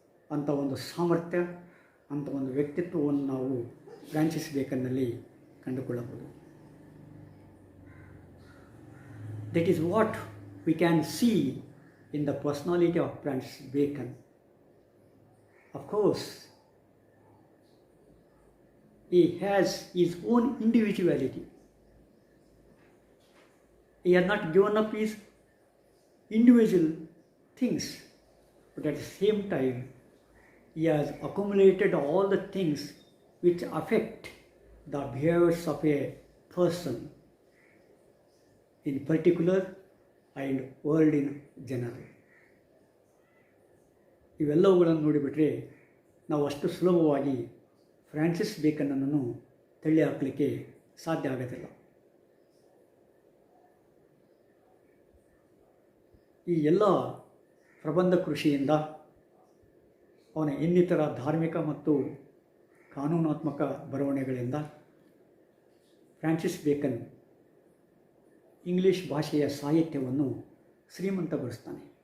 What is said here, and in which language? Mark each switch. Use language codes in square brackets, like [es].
[kn] ಅಂಥ ಒಂದು ಸಾಮರ್ಥ್ಯ, ಅಂಥ ಒಂದು ವ್ಯಕ್ತಿತ್ವವನ್ನು ನಾವು ಫ್ರಾನ್ಸಿಸ್ ಬೇಕನ್ನಲ್ಲಿ ಕಂಡುಕೊಳ್ಳಬಹುದು. [en] That is what we can see in the personality of Francis Bacon. Of course, he has his own individuality. He has not given up his individual things, but at the same time, he has accumulated all the things which affect the behaviors of a person in particular and world in general. [kn] ಇವೆಲ್ಲವುಗಳನ್ನು ನೋಡಿಬಿಟ್ರೆ ನಾವು ಅಷ್ಟು ಸುಲಭವಾಗಿ Francis ಬೇಕನ್ನನ್ನು ತಳ್ಳಿ ಹಾಕಲಿಕ್ಕೆ ಸಾಧ್ಯ ಆಗೋದಿಲ್ಲ. ಈ ಎಲ್ಲ ಪ್ರಬಂಧ ಕೃಷಿಯಿಂದ, ಅವನ ಇನ್ನಿತರ ಧಾರ್ಮಿಕ ಮತ್ತು ಕಾನೂನಾತ್ಮಕ ಬರವಣಿಗೆಗಳಿಂದ ಫ್ರಾನ್ಸಿಸ್ ಬೇಕನ್ ಇಂಗ್ಲೀಷ್ ಭಾಷೆಯ ಸಾಹಿತ್ಯವನ್ನು ಶ್ರೀಮಂತಗೊಳಿಸ್ತಾನೆ.